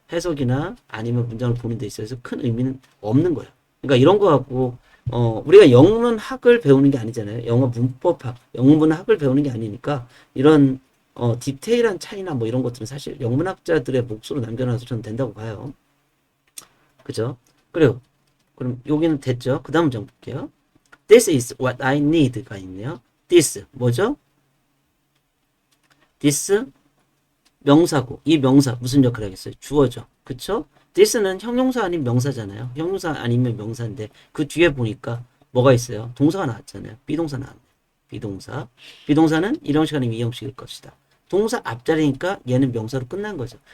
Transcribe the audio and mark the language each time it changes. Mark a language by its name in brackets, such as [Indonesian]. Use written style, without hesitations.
[Korean] 해석이나 아니면 문장을 보는 데 있어서 큰 의미는 없는 거예요. 그러니까 이런 거 갖고 우리가 영문학을 배우는 게 아니잖아요. 영어 문법학, 영문학을 배우는 게 아니니까 이런 디테일한 차이나 뭐 이런 것들은 사실 영문학자들의 몫으로 남겨놔서 저는 된다고 봐요. 그죠? 그래요. 그럼 여기는 됐죠? 그 다음 문장 볼게요. [English] This is what I need가 [Korean] 있네요. This 뭐죠? This 명사고 이 명사 무슨 역할을 하겠어요? 주어죠. 그쵸? this는 형용사 아닌 명사잖아요. 형용사 아니면 명사인데 그 뒤에 보니까 뭐가 있어요? 동사가 나왔잖아요. 비동사 나왔네요. 비동사는 1형식 아니면 2형식일 것이다. 동사 앞자리니까 얘는 명사로 끝난 거죠.